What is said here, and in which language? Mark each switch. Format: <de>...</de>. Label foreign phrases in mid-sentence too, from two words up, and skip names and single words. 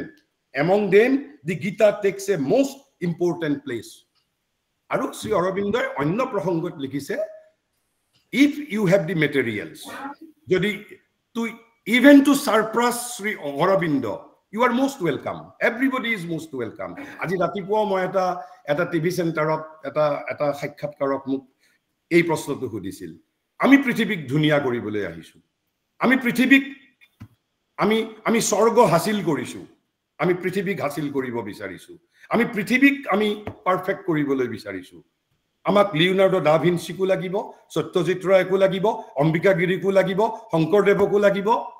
<en>Among them, the Gita takes a most important place.</en> <as>আৰু Sri Aurobindo অন্য প্ৰসংগত লিখিছে,</as> <en>if you have the materials, even to surpass Sri Aurobindo, you are most welcome. Everybody is most welcome.</en> <as>আজি ৰাতিপুৱা মই এটা</as> <en>TV center</en> <as>এটা সাক্ষাৎকাৰকে মোক এই প্ৰশ্নটো সুধিছিল. আমি পৃথিবীক ধুনিয়া কৰিবলৈ আহিছো আমি পৃথিবীক আমি স্বৰ্গ হাসিল কৰিছো আমি পৃথিবীক হাসিল কৰিব বিচাৰিছো আমি পৃথিবীক আমি পারফেক্ট কৰিবলৈ বিচাৰিছো আমাক লিওনাৰ্ডো দা ভিঞ্চিকো লাগিব সত্যজিৎ ৰায়কো লাগিব অম্বিকা গিৰিকো লাগিব শংকৰদেৱকো লাগিব</as>